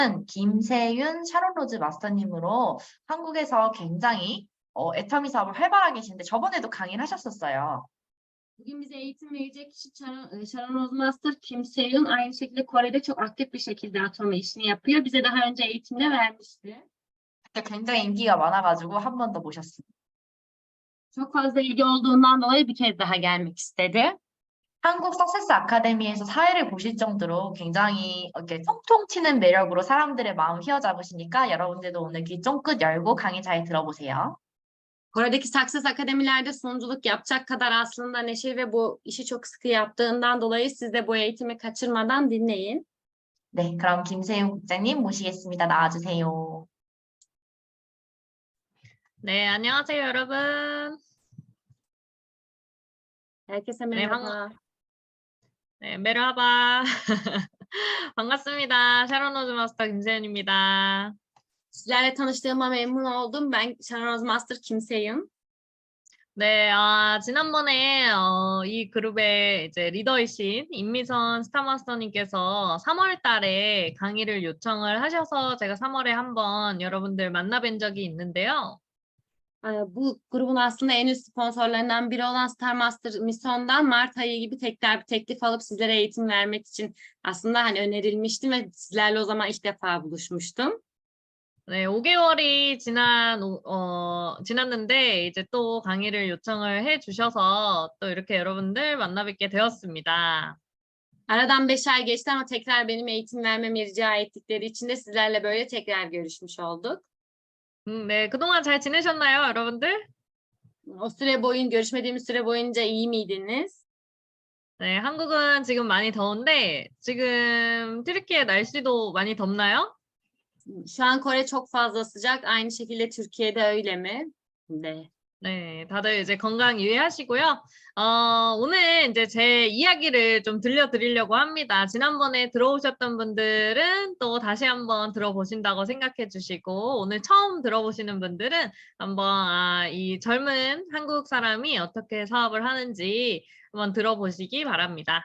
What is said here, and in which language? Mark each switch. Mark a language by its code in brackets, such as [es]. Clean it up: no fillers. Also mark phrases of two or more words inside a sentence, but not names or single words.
[ko] 김세윤 샤론 로즈 마스터님으로 한국에서 굉장히 애터미 사업을 활발하게 계신데 저번에도 강의를 하셨었어요. [tr] Bugün bize eğitim verecek kişi Sharon Rozmaster, Kim Se-yoon. Aynı şekilde Kore'de çok aktif bir şekilde atoma işini yapıyor. Bize daha önce eğitimde vermişti. [ko] 그때 굉장히 인기가 많아가지고 한 번 더 모셨습니다. [tr] Çok fazla ilgi olduğundan dolayı bir kez daha gelmek istedi. [ko] 한국 석세스 아카데미에서 사회를 보실 정도로 굉장히 이렇게 통통 튀는 매력으로 사람들의 마음 휘어잡으시니까 여러분들도 오늘 귀 쫑긋 열고 강의 잘 들어보세요. [tr] Kore'deki Success Akademilerde sunuculuk yapacak kadar aslında neşeli ve bu işi çok sıkı yaptığından dolayı siz de bu eğitimi kaçırmadan dinleyin. [ko] 네, 그럼 김세윤 국장님 모시겠습니다. 나와주세요. 네, 안녕하세요, 여러분. [tr] Herkese [ko] 네, [tr] merhaba. [ko] 네, 메르하바. 반갑습니다. 샤론 로즈 마스터 김세윤입니다. [tr] Sizlerle tanıştığıma memnun oldum. Ben Sharon Rozmaster, Kim Se-yoon. [ko] 네, 지난번에 이 그룹의 이제 리더이신 임미선 스타마스터님께서 3월 달에 강의를 요청을 하셔서 제가 3월에 한번 여러분들 만나뵌 적이 있는데요. [tr] Bu grubun aslında en üst sponsorlarından biri olan Star Master Mission'dan Mart ayı gibi tekrar bir teklif alıp sizlere eğitim vermek için aslında hani önerilmiştim ve sizlerle o zaman ilk defa buluşmuştum. [ko] 네, 5개월이 지났는데 이제 또 강의를 요청을 해 주셔서 또 이렇게 여러분들 만나 뵙게 되었습니다. [tr] Aradan 5 ay geçti ama tekrar benim eğitim vermemi rica ettikleri için de sizlerle böyle tekrar görüşmüş olduk. [ko] 네, 그동안 잘 지내셨나요, 여러분들? [tr] Görüşmediğimiz süre boyunca iyi miydiniz? [ko] 네, 한국은 지금 많이 더운데 지금 튀르키예 날씨도 많이 덥나요? [tr] Şu an Kore çok fazla sıcak. Aynı şekilde Türkiye'de öyle mi? [ko] 네. 네, 다들 이제 건강 유의하시고요. 오늘 이제 제 이야기를 좀 들려드리려고 합니다. 지난번에 들어오셨던 분들은 또 다시 한번 들어보신다고 생각해 주시고, 오늘 처음 들어보시는 분들은 한번 이 젊은 한국 사람이 어떻게 사업을 하는지 한번 들어보시기 바랍니다.